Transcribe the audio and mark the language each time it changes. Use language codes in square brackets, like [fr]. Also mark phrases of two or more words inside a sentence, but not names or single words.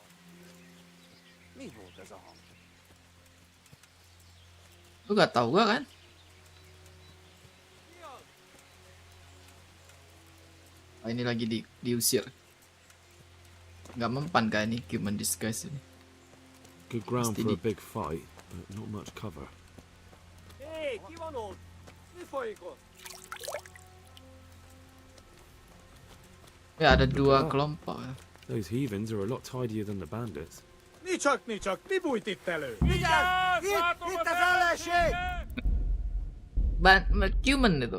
[hu] Mi volt ez a hang? [id] Lu gak tau gua kan? Oh, ini lagi diusir. Gak mempan kan ini [en] human disguise [id] ini. [en] Good ground for a big fight, but not much cover. [hu] Hey, ki van ott? Mi folyik ott? [id] Ya, ada dua kelompok. [en] Those heathens are a lot tidier than the bandits. [hu] Nicsak, mi bújt itt elő? Vigyázz! Itt az ellenség! [id] Human itu.